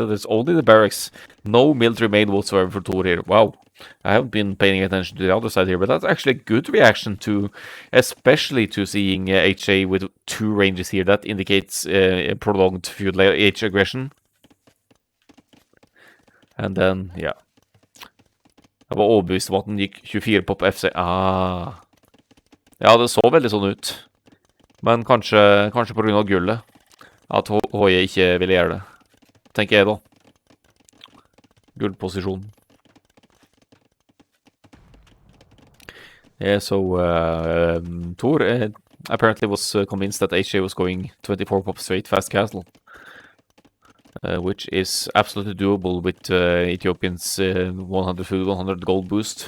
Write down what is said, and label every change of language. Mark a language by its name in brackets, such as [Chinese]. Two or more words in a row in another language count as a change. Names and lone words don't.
[English] There's only the barracks, no military main whatsoever for Tor here. Wow. I haven't been paying attention to the other side here, but that's actually a good reaction to, especially to seeing HA with 2 ranges here. That indicates prolonged feudal age aggression. And then, [Norwegian] ja. Jeg var overbevist om at den gikk 24 på FC. Ja, det så veldig sånn ut. Men kanskje på grunn av gullet. At HJ ikke ville gjøre det. Tenker jeg da. Gullposisjon. [English] Yeah, so Thor apparently was convinced that HJ was going 24 pop straight fast castle. Which is absolutely doable with Ethiopian's 100 food, 100 gold boost.